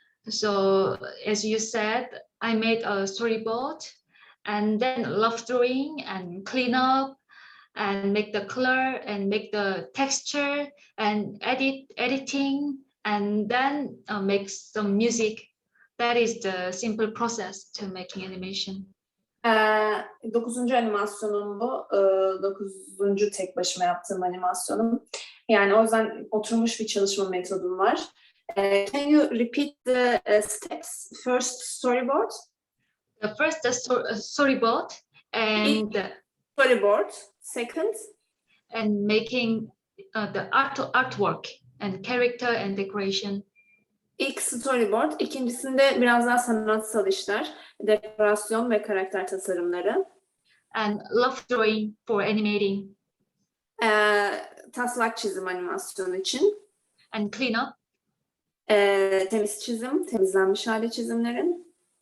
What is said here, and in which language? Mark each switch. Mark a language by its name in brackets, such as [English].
[English] So as you said, I made a storyboard and then love drawing and clean up and make the color and make the texture and editing and then make some music. That is the simple process to making animation. [Turkish] 9. animasyonum bu. 9. tek başıma yaptığım animasyonum. Yani o yüzden oturmuş bir çalışma metodum var. [English] Can you repeat the steps? First storyboard. The first storyboard and storyboard. Second. And making the artwork and character and decoration. [Turkish] İlk storyboard, ikincisinde biraz daha sanatsal işler, dekorasyon ve karakter tasarımları. [English] And love drawing for animating. [Turkish] Taslak çizim animasyon için. [English] And clean up. [Turkish] Temiz çizim, temizlenmiş hali çizimlerin.